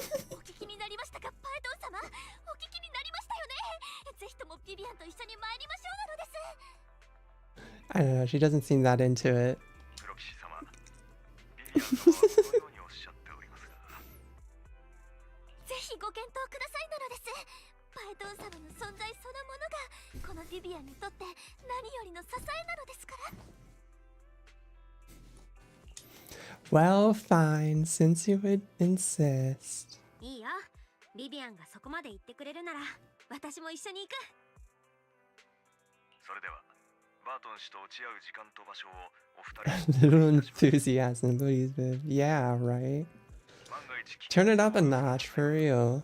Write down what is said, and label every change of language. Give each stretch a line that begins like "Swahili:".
Japanese: お聞きになりましたか、パエトン様。お聞きになりましたよね。ぜひともビビアンと一緒に参りましょうなのです。
English: I don't know, she doesn't seem that into it.
Japanese: プロ騎士様、ビビアン様はこのようにおっしゃっておりますがぜひご検討くださいなのです。パエトン様の存在そのものがこのビビアンにとって何よりの支えなのですから。
English: Well, fine, since you would insist.
Japanese: いいよ。ビビアンがそこまで言ってくれるなら私も一緒に行く。それではバートン氏と落ち合う時間と場所をお二人
English: Little enthusiasm, please, Viv. Yeah, right. Turn it up a notch, for real.